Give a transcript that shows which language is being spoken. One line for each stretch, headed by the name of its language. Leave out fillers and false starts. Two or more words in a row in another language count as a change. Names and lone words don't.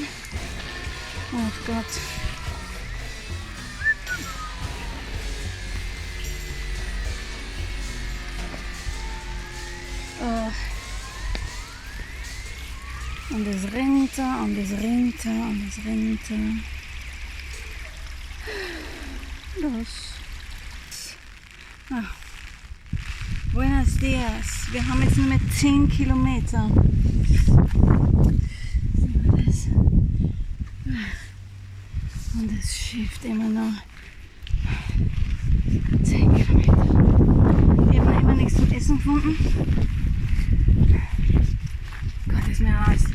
German: Oh Gott. Und es runter, und es runter, und es runter. Los. Ah.
Spanish: Buenos dias.
German: Wir haben jetzt nur mehr 10 Kilometer. Und es schifft immer noch 10 Kilometer. Ich habe immer nichts zum Essen gefunden. Gott, ist mir heiß.